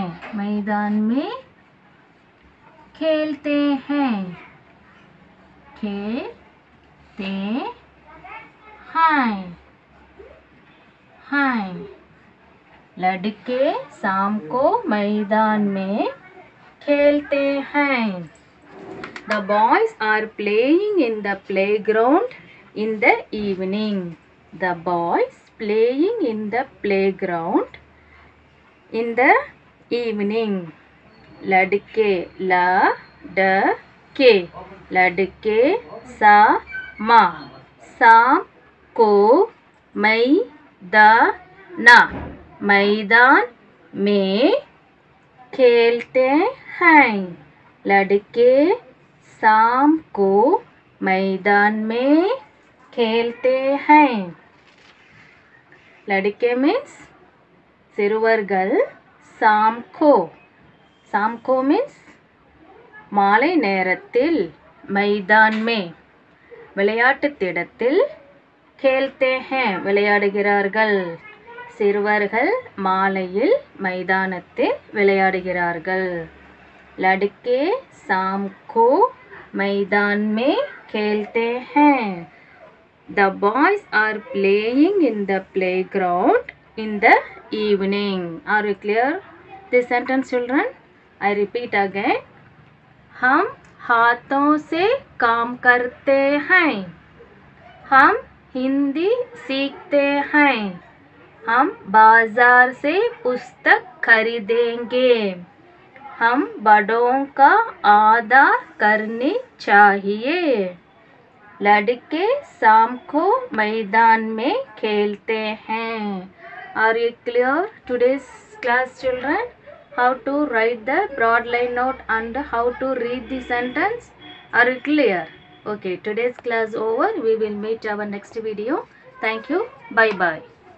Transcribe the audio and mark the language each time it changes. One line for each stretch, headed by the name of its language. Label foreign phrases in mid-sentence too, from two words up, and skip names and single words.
Hindi: मैदान में खेलते हैं। खेलते हैं। लड़के शाम को मैदान में खेलते हैं।
English: The boys are playing in the playground in the evening. The boys playing in the playground in the evening.
Hindi: लड़के लड़के लड़के शाम को मैदान में खेलते हैं। लड़के शाम को मैदान में खेलते हैं।
Tamil: लड़के मीन्स சிறுவர்கள் சாம்கோ மீன்ஸ் மாலை நேரத்தில் மைதான் में விளையாட்டு திடத்தில்
Hindi: खेलते हैं
Tamil: விளையாடுகிறார்கள்। சிறுவர்கள் மாலையில் மைதானத்தில் விளையாடுகிறார்கள்।
Hindi: लड़के शाम को मैदान में खेलते हैं।
English: The boys are playing in the playground in the evening. Are you clear this sentence, children? I repeat again.
Hindi: हम हाथों से काम करते हैं। हम हिंदी सीखते हैं। हम बाजार से पुस्तक खरीदेंगे। हम बड़ों का आदर करने चाहिए। लड़के शाम को मैदान में खेलते हैं।
English: Are you clear today's class, children? How to write the broad line note and how to read the sentence? Are you clear? Okay, today's class over. We will meet our next video. Thank you. Bye bye.